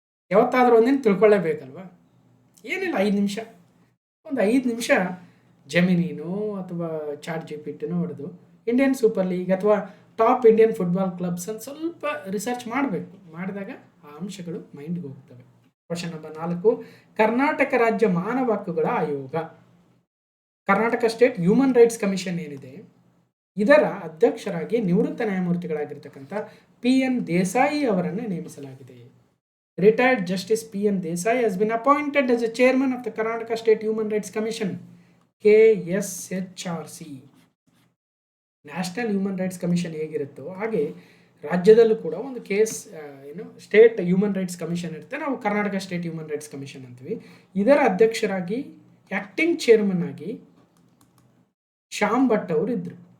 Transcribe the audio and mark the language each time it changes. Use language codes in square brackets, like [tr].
[kn] ಯಾವತ್ತಾದರೂ ಒಂದಿನ ತಿಳ್ಕೊಳ್ಳೇಬೇಕಲ್ವ? ಏನಿಲ್ಲ, 5 ನಿಮಿಷ ಜೆಮಿನಿನೋ ಅಥವಾ ಚಾಟ್ GPT ಹೊಡೆದು ಇಂಡಿಯನ್ ಸೂಪರ್ ಲೀಗ್ ಅಥವಾ ಟಾಪ್ ಇಂಡಿಯನ್ ಫುಟ್ಬಾಲ್ ಕ್ಲಬ್ಸ್ ಅಂತ ಸ್ವಲ್ಪ ರಿಸರ್ಚ್ ಮಾಡಬೇಕು. ಮಾಡಿದಾಗ ಆ ಅಂಶಗಳು ಮೈಂಡ್ಗೆ ಹೋಗ್ತವೆ. ಕ್ವಶನ್ ನಂಬರ್ 4, ಕರ್ನಾಟಕ ರಾಜ್ಯ ಮಾನವ ಹಕ್ಕುಗಳ ಆಯೋಗ, Karnataka state human rights commission ಏನಿದೆ ಇದರ ಅಧ್ಯಕ್ಷರಾಗಿ ನಿವೃತ್ತ ನ್ಯಾಯಮೂರ್ತಿಗಳಾಗಿರ್ತಕ್ಕಂಥ PN ದೇಸಾಯಿ ಅವರನ್ನು ನೇಮಿಸಲಾಗಿದೆ. [en] Retired justice PN Desai has been appointed as a chairman of the Karnataka State Human Rights Commission, KSHRC. [kn] National human rights commission ಹೇಗಿರುತ್ತೋ ಹಾಗೆ ರಾಜ್ಯದಲ್ಲೂ ಕೂಡ ಒಂದು ಸ್ಟೇಟ್ ಹ್ಯೂಮನ್ ರೈಟ್ಸ್ ಕಮಿಷನ್ ಇರುತ್ತೆ. ನಾವು Karnataka state human rights commission ಅಂತೀವಿ. ಇದರ ಅಧ್ಯಕ್ಷರಾಗಿ ಆ್ಯಕ್ಟಿಂಗ್ ಚೇರ್ಮನ್ ಆಗಿ ಶ್ಯಾಮ್ ಭಟ್ ಅವರು ಇದ್ದರು.